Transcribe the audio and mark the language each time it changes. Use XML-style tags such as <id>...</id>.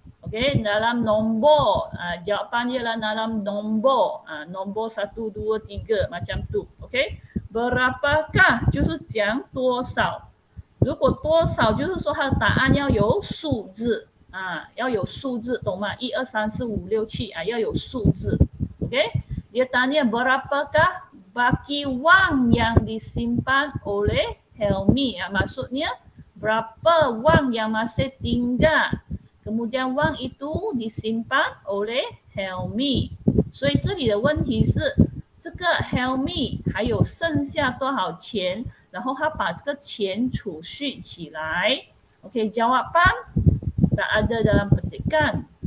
<ms>Okey, dalam nombor. Jawapannya lah dalam nombor. Nombor 1, 2, 3 macam tu. Okey. Berapakah</ms> <zh>就是讲多少。如果多少就是说它的答案要有数字要有数字，懂吗？1 2 3 4 5 6 7要有数字。</zh> <ms>OK， dia tanya berapakah baki wang yang disimpan oleh Helmi. Maksudnya berapa wang yang masih tinggal. Kemudian wang itu disimpan oleh Helmi.</ms> <zh>所以这里的问题是这个 Helmi 还有剩下多少钱，然后他把这个钱储蓄起来。</zh> <ms>Okey, jawapan tak ada dalam petikan.</ms>